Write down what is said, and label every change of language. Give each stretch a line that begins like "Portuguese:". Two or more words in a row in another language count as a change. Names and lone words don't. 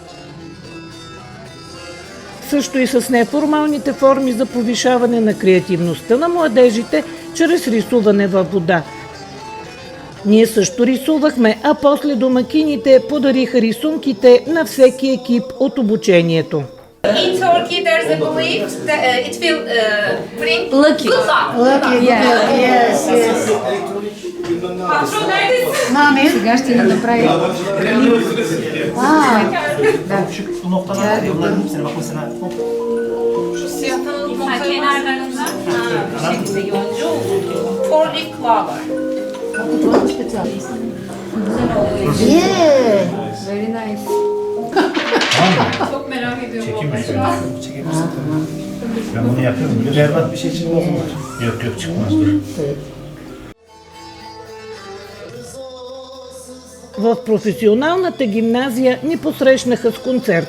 Bulgarian: Също и с неформалните форми за повишаване на креативността на младежите чрез рисуване във вода. Ние също рисувахме, а после домакините подариха рисунките на всеки екип от обучението.
English: In Turkey, there's a belief that it will bring Lucky. good luck. Lucky, yes.
Turkish: Patron neredesin?
Bulgarian: Mami. Сега ще ни направи.
Turkish: Şu noktalar var ya, onların hepsine bak mesela. Şu siyah tanıdık kenarlarında bu şekilde yonca oldu.
English: Four leaf clover. Yeah. Very nice.
Turkish: Çok merak ediyorum. Çekebilirsin. Ben bunu yapıyorum. Böyle berbat bir şey çıkmaz mı? Yok çıkmaz, dur.
Bulgarian: В професионалната гимназия ни посрещнаха с концерт.